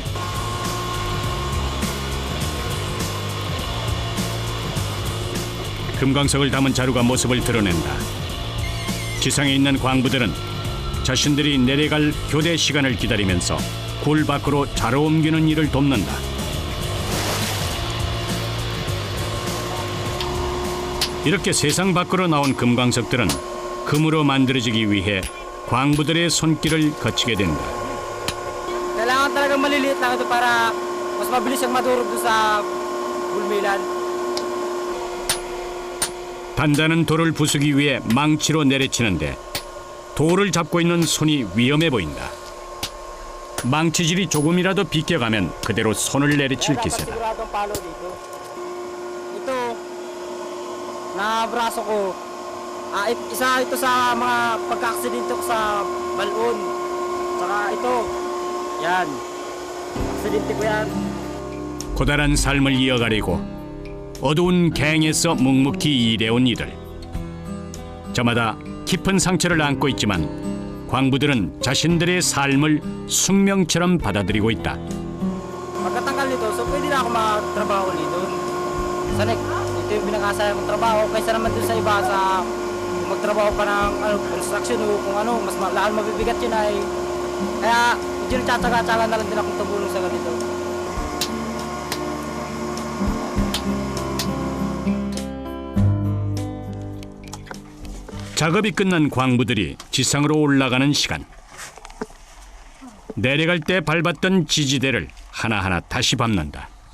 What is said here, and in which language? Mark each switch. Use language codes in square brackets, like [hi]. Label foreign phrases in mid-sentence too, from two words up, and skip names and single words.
[ko] 금광석을 담은 자루가 모습을 드러낸다. 지상에 있는 광부들은 자신들이 내려갈 교대 시간을 기다리면서 굴 밖으로 자루 옮기는 일을 돕는다. 이렇게 세상 밖으로 나온 금광석들은 금으로 만들어지기 위해 광부들의 손길을 거치게 된다. [tl] Kailangan talaga maliliit lang ito para mas mabilis siyang madurog doon sa bulmilan. [ko] 단단한 돌을 부수기 위해 망치로 내려치는데 돌을 잡고 있는 손이 위험해 보인다. 망치질이 조금이라도 비껴가면 그대로 손을 내리칠 기세다. [tl] Siguradong palo dito. Ito, na braso ko, isa ito sa mga pagka-aksidente ko sa balon. Saka ito, yan. Aksidente ko yan. [ko] 고달한 삶을 이어가려고 어두운 갱에서 묵묵히 일해온 이들. 저마다 깊은 상처를 안고 있지만 광부들은 자신들의 삶을 숙명처럼 받아들이고 있다. [tl] Pagkatanggal nito, so pwede na ako magtrabaho ulit doon. Sana ito yung pinakasaya kong trabaho. Kaysa naman doon sa iba sa magtrabaho pa ng construction o kung ano, mas lalo mabibigat yun ay. Kaya medyo nagtsatsaga-tsaga na lang din akong tumulong sa ganito. [ko] 작업이 끝난 광부들이 지상으로 올라가는 시간. 내려갈 때 밟았던 지지대를 하나하나 다시 밟는다.